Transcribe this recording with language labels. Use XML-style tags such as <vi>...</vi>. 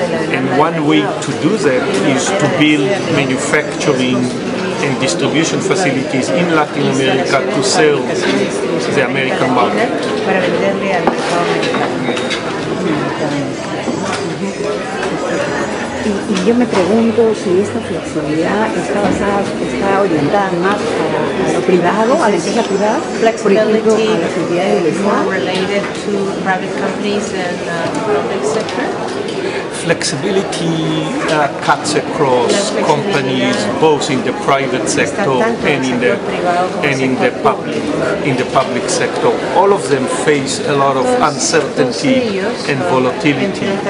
<en>And one way to do that is to build manufacturing and distribution facilities in Latin America to serve the American market.</en> <es>Y yo me pregunto si esta flexibilidad está orientada más a lo privado, a la empresa privada, por ejemplo, a las entidades del Estado.</es> <en>Flexibility cuts across companies, both in the private sector and in the public sector. All of them face a lot of uncertainty and volatility.</en>